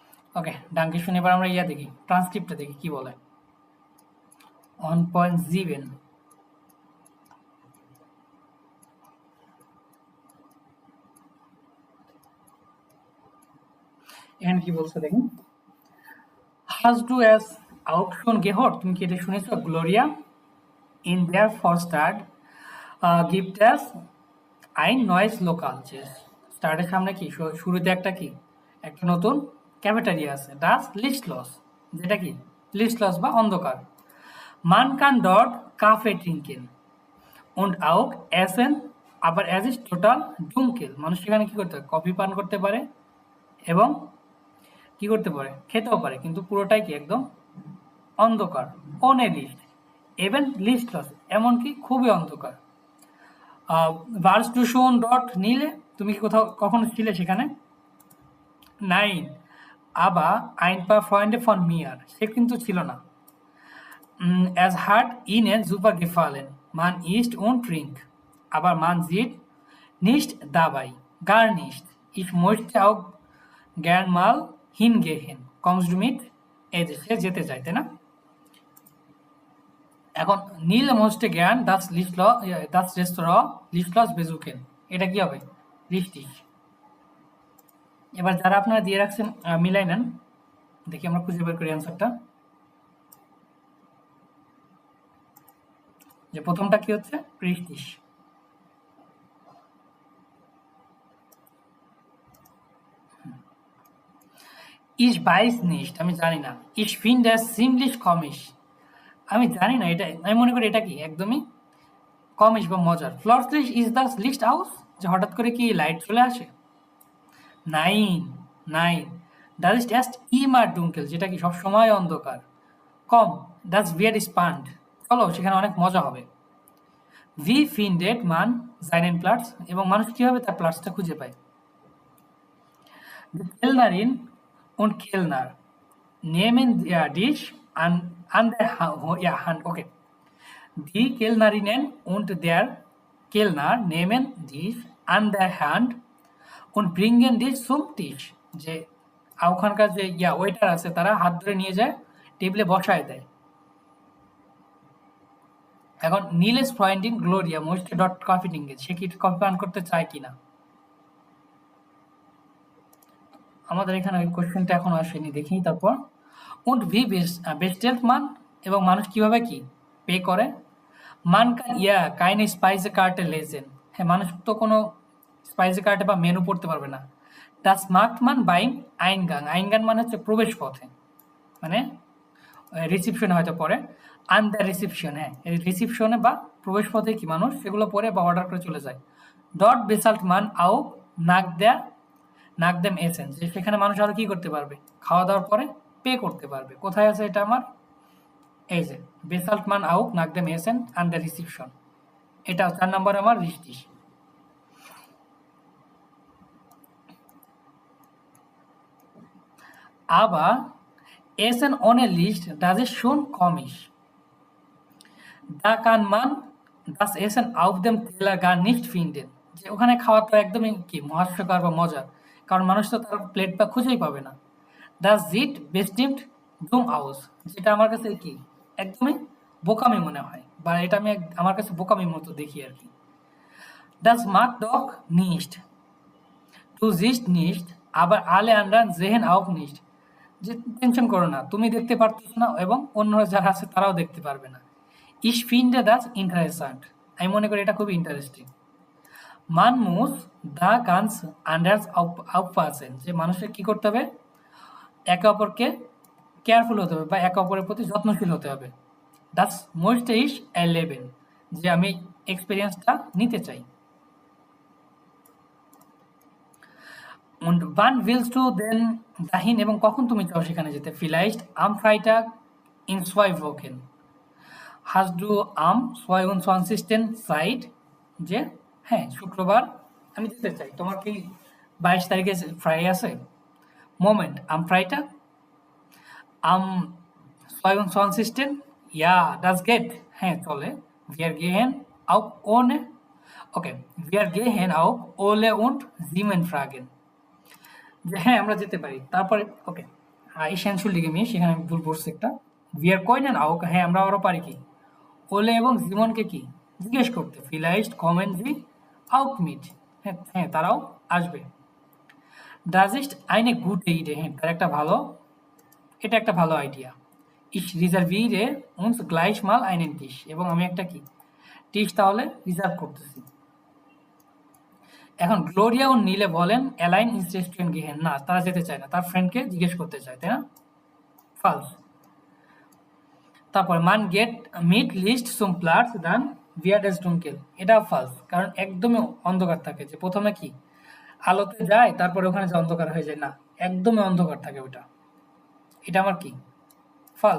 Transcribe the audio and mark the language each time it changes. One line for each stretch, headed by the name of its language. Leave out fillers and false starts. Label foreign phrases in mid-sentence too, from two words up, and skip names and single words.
Bangla: ওকে, ডাঙ্কে শুনে এবার আমরা দেখি, ট্রান্সক্রিপ্টটা দেখি কি বলে। 1.7 এখানে কি বলছে দেখুন।
German: Hast du es auch schon gehört?
Bangla: তুমি কি এটা শুনেছো?
German: গ্লোরিয়া in der Vorstadt gibt es ein neues Lokal.
Bangla: স্টার্টের সামনে কি শুরুতে একটা নতুন ক্যাফেটেরিয়া আছে,
German: das Lichtlos,
Bangla: যেটা কি Lichtlos বা অন্ধকার।
German: Man kann dort Kaffee trinken und auch essen, aber es ist total dunkel.
Bangla: মানুষ সেখানে কি করতে পারে? কফি পান করতে পারে এবং কি করতে পারে? খেতেও পারে, কিন্তু পুরোটাই কি একদম অন্ধকার।
German: ohne Licht, even lichtlos,
Bangla: এমনকি খুবই অন্ধকার।
German: warst du schon dort,
Bangla: নীলে? তুমি কি কখনো ছিলে সেখানে?
German: nein, aber ein paar Freunde von mir,
Bangla: সে কিন্তু ছিল না।
German: es hat ihnen super gefallen, man isst und trinkt, aber man sieht nicht dabei, gar nicht, ich möchte auch gern mal hingehen, kommst du mit?
Bangla: এই যে সে যেতে চায়, তাই না?
German: এখন নীল möchte gern das Restaurant Lichtlos besuchen,
Bangla: এটা কি হবে? লিস্টিশ। এবার যারা আপনারা দিয়ে রাখছেন মিলাই নেন, দেখি আমরা খুঁজে বের করি অ্যান্সারটা। যে প্রথমটা কি হচ্ছে? রিস্টিশ।
German: Ich weiß nicht,
Bangla: আমি জানি না।
German: Ich finde es ziemlich komisch,
Bangla: আমি জানি না, এটা আমি মনে করি এটা কি একদমই কমিশ বা মজার।
German: plötzlich ist das Licht aus,
Bangla: যে হঠাৎ করে কি লাইট চলে আসে?
German: Nein, das ist ja immer dunkel,
Bangla: যেটা কি সবসময় অন্ধকার।
German: Komm, das wird spannend,
Bangla: চলো সেখানে অনেক মজা হবে।
German: Wie findet man seinen Platz,
Bangla: এবং মানুষ কীভাবে তার প্লাটসটা খুঁজে পায়?
German: কেলনারিন und Kellner nehmen der Dish an der Hand. Okay. Die Kellnerinnen und der Kellner nehmen Dish an der Hand und bringen Dish zum Tisch.
Bangla: যে ওখানকার যে ওয়েটার আছে তারা হাত ধরে নিয়ে যায়, টেবিলে বসায় দেয়। এখন
German: Niles Freundin Gloria möchte dort Kaffee trinken,
Bangla: সে কি কফি পান করতে চায় কিনা? আমাদের এখানে ওই কোশ্চেনটা এখন আসেনি, দেখি তারপর।
German: und wie bestellt man,
Bangla: এবং মানুষ কিভাবে কি পে করে?
German: man kann keine Speisekarte lesen,
Bangla: হ্যাঁ মানুষ তো কোনো স্পাইসি কার্টে বা মেনু পড়তে পারবে না।
German: das macht man beim Eingang, Eingang
Bangla: মানে হচ্ছে প্রবেশ পথে, মানে রিসিপশনে হয়তো পড়ে।
German: an der Reception,
Bangla: হ্যাঁ রিসিপশনে বা প্রবেশ পথে কি মানুষ সেগুলো পড়ে বা অর্ডার করে চলে যায়।
German: dort bezahlt man auch nach dem Essen,
Bangla: যে সেখানে মানুষ আরো কি করতে পারবে? খাওয়া দাওয়ার পরে পে করতে পারবে। কোথায় আছে এটা আমার? এই যে
German: bezahlt man auch nach dem Essen an der Reception,
Bangla: এটা 4 নম্বরে আমার richtig।
German: aber Essen ohne Licht, das ist schon komisch, da kann man das Essen auf dem Teller gar nicht finden,
Bangla: যে ওখানে খাওয়া তো একদমই কি মহাস্যকর বা মজার, কারণ মানুষ তো তার প্লেট বা খুঁজেই পাবে না।
German: das sieht bestimmt dumm aus,
Bangla: যেটা আমার কাছে কি একদমই বোকামি মনে হয়, বা এটা আমি আমার কাছে বোকামির মতো দেখি আর কি।
German: das mag doch nicht, du siehst nicht, aber alle anderen sehen auch nicht,
Bangla: যে টেনশন করো না, তুমি দেখতে পারতেছ না এবং অন্যরা যারা আছে তারাও দেখতে পারবে না।
German: ich finde das interessant,
Bangla: আমি মনে করি এটা খুবই ইন্টারেস্টিং।
German: man muss da ganz anders aufpassen,
Bangla: যে মানুষের কি করতে হবে? একে অপরকে কেয়ারফুল হতে হবে বা একে অপরের প্রতি যত্নশীল হতে হবে।
German: das möchte ich erleben,
Bangla: যে আমি এক্সপেরিয়েন্সটা নিতে চাই।
German: und wann willst du denn dahin,
Bangla: এবং কখন তুমি চাও সেখানে যেতে?
German: vielleicht am Freitag in 2 Wochen, hast du am 22. Zeit,
Bangla: যে হ্যাঁ শুক্রবার আমি যেতে চাই, তোমার কি 22 তারিখে ফ্রাই আছে?
German: Moment, am Freitag? Am 22. Ja, das geht,
Bangla: হ্যাঁ চলে।
German: wir gehen auch ohne, okay, wir gehen auch Ole und Simon fragen,
Bangla: যে হ্যাঁ আমরা যেতে পারি। তারপরে ওকে
German: ich entschuldige mich,
Bangla: এখানে আমি ভুল পড়ছি একটা।
German: Wir können auch,
Bangla: হ্যাঁ আমরা আরও পারি কি ওলে এবং জিমনকে কি জিজ্ঞেস করতে,
German: vielleicht kommen sie auch mit,
Bangla: হ্যাঁ হ্যাঁ তারাও আসবে।
German: Das ist eine gute Idee,
Bangla: হ্যাঁ তার একটা ভালো, এটা একটা ভালো আইডিয়া।
German: Ich reserviere uns gleich mal einen Tisch,
Bangla: এবং আমি একটা কি টিশ তাহলে রিজার্ভ করতেছি। এখন গ্লোরিয়া ও নীলে বলেন
German: allein ins Restaurant gehen,
Bangla: না তারা যেতে চায় না, তার ফ্রেন্ডকে জিজ্ঞেস করতে চায়, তাই না? ফালস। তারপর
German: man geht mit Licht zum Platz, dann wird es dunkel,
Bangla: এটা ফালস, কারণ একদমই অন্ধকার থাকে, যে প্রথমে কি আলোতে যায় তারপরে ওখানে যে অন্ধকার হয়ে যায়, না একদমই অন্ধকার থাকে ওটা, এটা আমার কি ফালস।